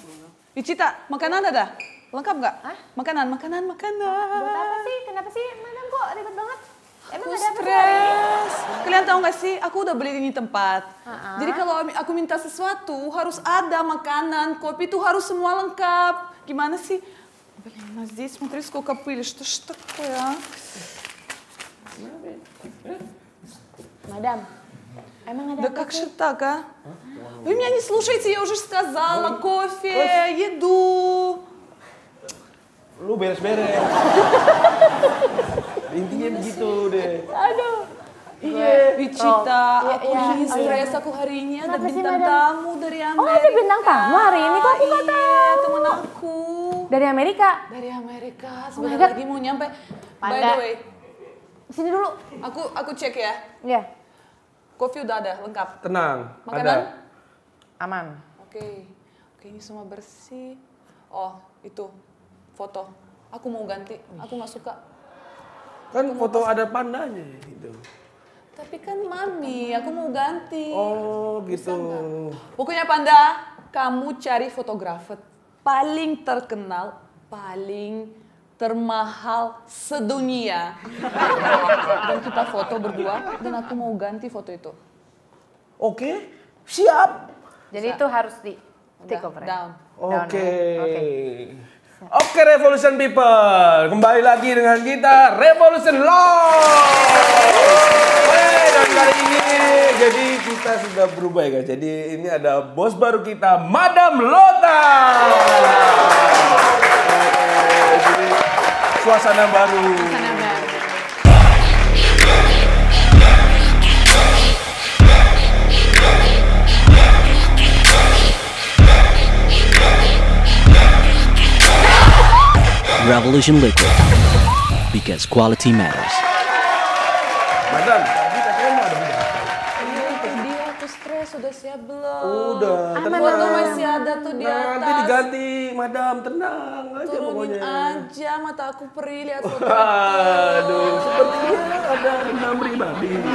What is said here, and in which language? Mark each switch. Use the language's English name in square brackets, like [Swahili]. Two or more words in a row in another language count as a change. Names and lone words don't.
[Indonesian] Dicita, makanan ada? Lengkap nggak? Makanan. Buat apa sih? Kenapa sih? Madam kok ribet banget? Emang Aku ada apa sih? stres. Kalian tahu nggak sih? Aku udah beli ini tempat. Jadi kalau aku minta sesuatu harus ada makanan, kopi itu harus semua lengkap. Gimana sih? [Russian] Блин, а здесь, смотри, сколько пыли. Что ж такое, а? [Indonesian] Madam, emang ada [Russian] Да [Indonesian] apa [Russian] как [Indonesian] sih? [Russian] же так, а? Вы меня не слушаете, я уже сказала. Кофе, еду. [Indonesian] Lu beres-beres. Intinya begitu deh. Aduh. Iya, Wicita, aku iya, ini stres aku hari ini ada Kenapa sih, bintang Madam? tamu dari Amerika. Oh, ada bintang tamu hari ini? Kok aku nggak Iya, tahu? temen aku. Dari Amerika? Dari Amerika, [English] my [Indonesian] sebentar [English] God. [Indonesian] lagi mau nyampe. [English] By [Indonesian] Panda. [English] the way, [Indonesian] Sini dulu. aku cek ya. Iya. Kopi udah ada, lengkap. Tenang, Makanan? ada. Aman. Oke, ini semua bersih. Oh, itu foto. Aku mau ganti, aku nggak suka. Kan foto ada pandanya gitu. Tapi kan mami, aku mau ganti. Oh, gitu. Pokoknya Panda, kamu cari fotografer paling terkenal, paling termahal sedunia. Dan kita foto berdua, dan aku mau ganti foto itu. Oke, siap. Jadi itu harus di take Udah, [English] over. [Indonesian] down. Oke. Oke. Oke, Revolution People. Kembali lagi dengan kita, Revolution Law. Dan kali ini, jadi kita sudah berubah ya guys. Jadi ini ada bos baru kita, Madam Lota. Jadi suasana baru. [English] Revolution Liquid, because quality matters. [Indonesian] Madam, tadi katanya mau ada bidang. Iya, itu dia, aku stres, udah siap belum? Udah, tenang. Foto masih ada tuh di atas. Nanti diganti, Madam, tenang aja Turunin pokoknya. aja, mata aku perih lihat foto. Aduh, sepertinya ada dendam pribadi.